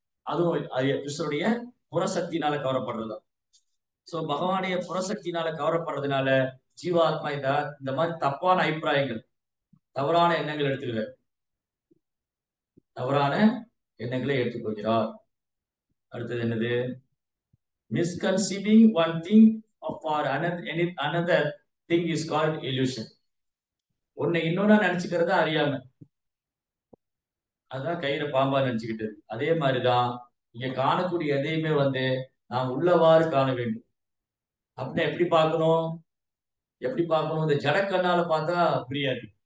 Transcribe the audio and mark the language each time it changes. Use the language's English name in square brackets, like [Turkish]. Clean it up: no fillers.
[Tamil] அதுவும் கிருஷ்ணருடைய புறசக்தினால கவரப்படுறதுதான். சோ பகவானுடைய புறசக்தினால கவரப்படுறதுனால ஜீவாத்மா இந்த மாதிரி தப்பான அபிப்பிராயங்கள், தவறான எண்ணங்கள் எடுத்துக்கிறார், தவறான எண்ணங்களை எடுத்துக்கொள்கிறார். அடுத்தது என்னது? [English] Misconceiving one thing for another thing is called illusion. [Tamil] ஒன்னை இன்னொன்னா நினைச்சுக்கிறத அறியாம, அதுதான் கயிறு பாம்பா நினைச்சுக்கிட்டு. அதே மாதிரிதான் இங்க காணக்கூடிய எதையுமே நாம் உள்ளவாறு காண வேண்டும். அப்படின்னா எப்படி பார்க்கணும்? இந்த ஜடக்கண்ணால பார்த்தா புரியாது.